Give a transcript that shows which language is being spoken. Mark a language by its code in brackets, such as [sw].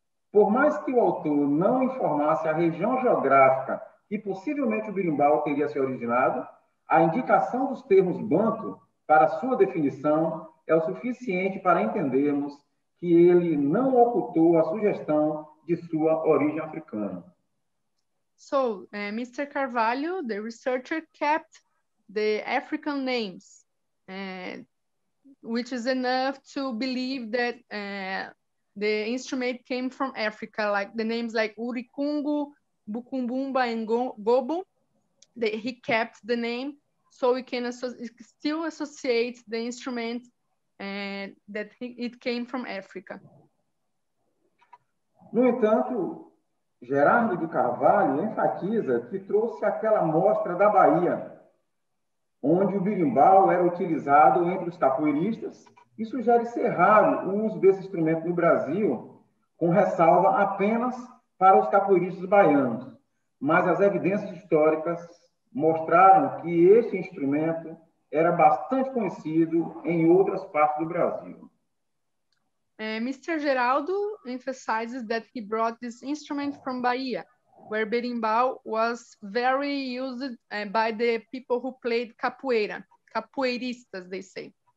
[pt] Por mais que o autor não informasse a região geográfica que possivelmente o berimbau teria se originado, a indicação dos termos banto para sua definição é o suficiente para entendermos que ele não ocultou a sugestão de sua origem africana. [en] So, Mr. Carvalho, the researcher, kept the African names, which is enough to believe that the instrument came from Africa, like the names like Uricungu, Bukumbumba, and Gobo. He kept the name, so we can still associate the instrument that it came from Africa. [pt] No entanto, Gerardo de Carvalho enfatiza que trouxe aquela amostra da Bahia, onde o berimbau era utilizado entre os capoeiristas, e sugere ser raro o uso desse instrumento no Brasil, com ressalva apenas para os capoeiristas baianos. Mas as evidências históricas mostraram que esse instrumento era bastante conhecido em outras partes do Brasil. [en] Mr. Geraldo emphasizes that he brought this instrument from Bahia, where berimbau was very used by the people who played capoeira, capoeiristas, they say.